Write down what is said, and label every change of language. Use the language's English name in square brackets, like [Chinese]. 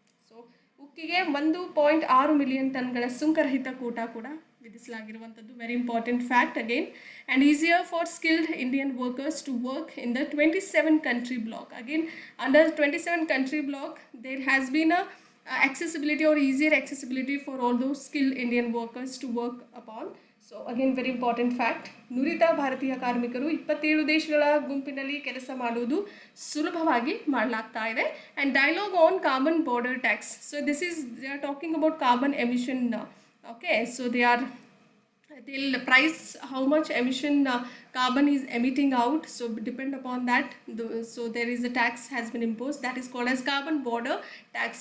[Kannada] So ಉಕ್ಕಿಗೆ 1.6 million ಟನ್ಗಳ ಸುಂಕರಹಿತ Kota ಕೂಡ ವಿಧಿಸಲಾಗಿರುವಂಥದ್ದು. [English] Very important fact again. And easier for skilled Indian workers to work in the 27 country block. Again, under 27 country block, there has been a accessibility or easier accessibility for all those skilled Indian workers to work upon. So again, very important fact. [Kannada] ನುರಿತ ಭಾರತೀಯ ಕಾರ್ಮಿಕರು 27 ದೇಶಗಳ ಗುಂಪಿನಲ್ಲಿ ಕೆಲಸ ಮಾಡುವುದು ಸುಲಭವಾಗಿ ಮಾಡಲಾಗ್ತಾ ಇದೆ. [English] And dialogue on carbon border tax. So this is, they are talking about carbon emission. Okay, so they'll price how much emission carbon is emitting out. So depend upon that. So there is a tax has been imposed that is called as carbon border tax.